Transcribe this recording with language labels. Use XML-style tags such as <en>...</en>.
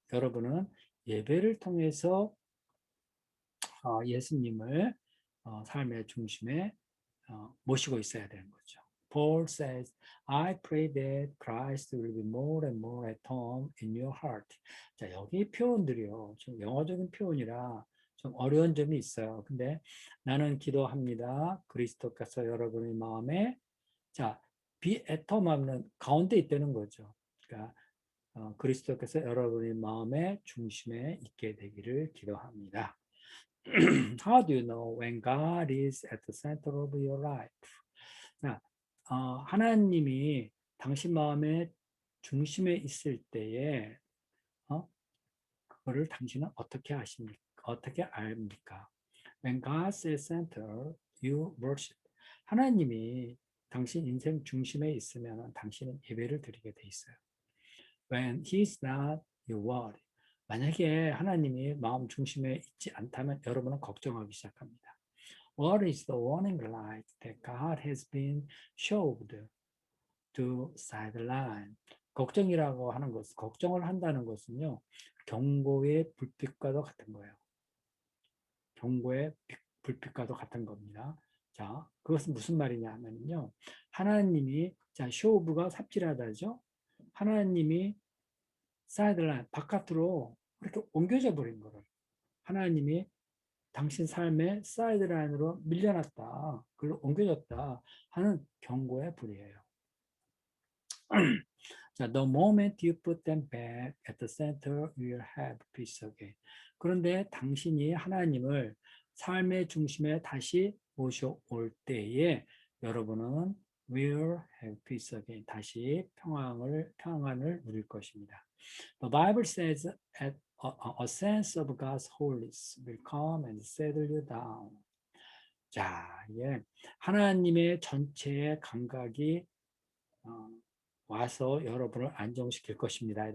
<ko>여러분은 예배를 통해서 예수님을 삶의 중심에 모시고 있어야 되는 거죠.</ko> <en>Paul says, I pray that Christ will be more and more at home in your heart.</en> <ko>자, 여기 표현들이요. 좀 영어적인 표현이라 좀 어려운 점이 있어요. 근데 나는 기도합니다. 그리스도께서 여러분의 마음에 자,</ko> <en>be at home</en> <ko>하면 가운데 있다는 거죠. 그러니까 그리스도께서 여러분의 마음의 중심에 있게 되기를 기도합니다.</ko> <en>How do you know when God is at the center of your life?</en> <ko>자, 하나님이 당신 마음의 중심에 있을 때에 그거를 당신은 어떻게 아십니까? 어떻게 압니까?</ko> <en>When God is center, you worship.</en> <ko>하나님이 당신 인생 중심에 있으면 당신은 예배를 드리게 돼 있어요.</ko> <en>When He is not, you worry.</en> <ko>만약에 하나님이 마음 중심에 있지 않다면 여러분은 걱정하기 시작합니다.</ko> <en>What is the warning light that God has been shoved to sideline?</en> <ko>걱정이라고 하는 것은 걱정을 한다는 것은요 경고의 불빛과도 같은 거예요. 경고의 불빛과도 같은 겁니다. 자, 그것은 무슨 말이냐 하면요 하나님이 자 쇼브가 삽질하다죠. 하나님이 사이드라인 바깥으로 이렇게 옮겨져 버린 거를 하나님이 당신 삶의 사이드라인으로 밀려났다. 그걸로 옮겨졌다 하는 경고의 불이에요. 자,</ko> <en>the moment you put them back at the center, you will have peace again.</en> <ko>그런데 당신이 하나님을 삶의 중심에 다시 모셔올 때에 여러분은</ko> <en>will have peace again.</en> <ko>다시 평안을 누릴 것입니다.</ko> <en>The Bible says a sense of God's holiness will come and settle you down.</en> <ko>자, 이게 하나님의 전체의 감각이 와서 여러분을 안정시킬 것입니다.</ko>